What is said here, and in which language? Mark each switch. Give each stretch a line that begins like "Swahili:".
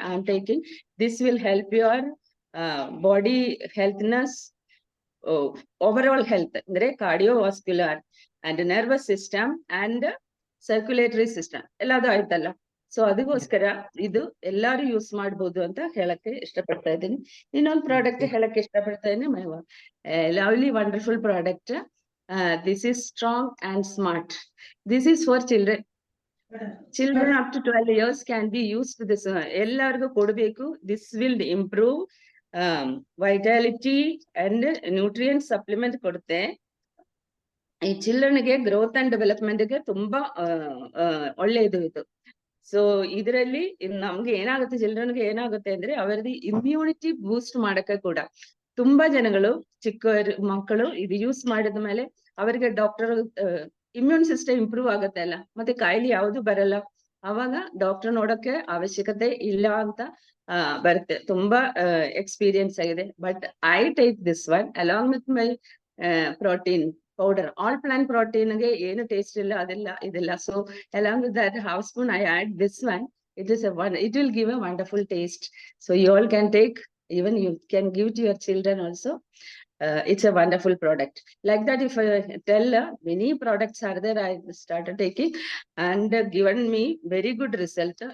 English: I am taking this will help your body healthiness, over health
Kannada: ಅಂದ್ರೆ
English: cardiovascular and nervous system and circulatory system
Kannada: ಎಲ್ಲದು ಆಯ್ತಲ್ಲ. So ಅದಕ್ಕೋಸ್ಕರ ಇದು ಎಲ್ಲಾರು ಯೂಸ್ ಮಾಡ್ಬೋದು ಅಂತ ಹೇಳಕ್ಕೆ ಇಷ್ಟಪಡ್ತಾ ಇದ್ದೀನಿ. ಇನ್ನೊಂದು ಪ್ರಾಡಕ್ಟ್ ಹೇಳಕ್ಕೆ ಇಷ್ಟಪಡ್ತಾ ಇದ್ದೀನಿ,
English: My lovely wonderful product. This is strong and smart. This is for children. Children up to 12 years can be used this.
Kannada: Ellargu kodbeku.
English: This will improve vitality and nutrient supplement
Kannada: kodutte. ಈ ಚಿಲ್ಡ್ರನ್ಗೆ growth and development ಗೆ ತುಂಬಾ ಒಳ್ಳೆಯದು ಇದು. So ಇದರಲ್ಲಿ ನಮ್ಗೆ ಏನಾಗುತ್ತೆ, ಚಿಲ್ಡ್ರನ್ಗೆ ಏನಾಗುತ್ತೆ ಅಂದ್ರೆ ಅವರದ್ದು ಇಮ್ಯುನಿಟಿ ಬೂಸ್ಟ್ ಮಾಡಕ್ಕೆ ಕೂಡ ತುಂಬಾ ಜನಗಳು, ಚಿಕ್ಕ ಮಕ್ಕಳು ಇದು ಯೂಸ್ ಮಾಡಿದ ಮೇಲೆ ಅವರಿಗೆ ಡಾಕ್ಟರ್ ಇಮ್ಯೂನ್ ಸಿಸ್ಟಮ್ ಇಂಪ್ರೂವ್ ಆಗುತ್ತೆ ಅಲ್ಲ, ಮತ್ತೆ ಕಾಯಿಲೆ ಯಾವುದು ಬರಲ್ಲ. ಅವಾಗ ಡಾಕ್ಟರ್ ನೋಡಕ್ಕೆ ಅವಶ್ಯಕತೆ ಇಲ್ಲ ಅಂತ ಬರುತ್ತೆ. ತುಂಬಾ ಎಕ್ಸ್ಪೀರಿಯನ್ಸ್ ಆಗಿದೆ.
English: But I take this one along with my protein powder.
Kannada: All plant protein ಗೆ ಏನು ಟೇಸ್ಟ್ ಇಲ್ಲ, ಇದೆಲ್ಲ.
English: So along with that half spoon I add this one. It will give a wonderful taste. So you all can take, even you can give to your children also. It's a wonderful product. Like that, if I tell many products are there, I started taking and given me very good result.